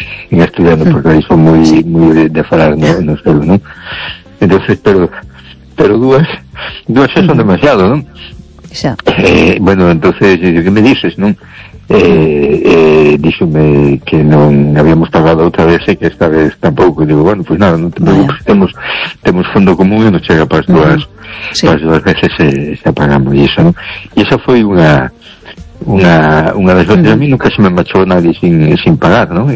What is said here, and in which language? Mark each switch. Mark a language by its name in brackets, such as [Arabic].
[Spanish] en estudiando, porque ahí son muy, muy de falar, ¿no? En euskero, ¿no? Entonces, pero dúas son demasiado, ¿no? Bueno, entonces, ¿qué me dices, no? [Galician] Díxome que non habíamos tardado outra vez e que esta vez tampouco, digo, [Spanish] bueno, pues nada, [Galician] non te preocupes, temos fondo común e nos chega para as dúas, para as dúas veces se apagamos e iso, non? E esa foi unha das veces, a mí nunca se me machou nadie sin pagar, non?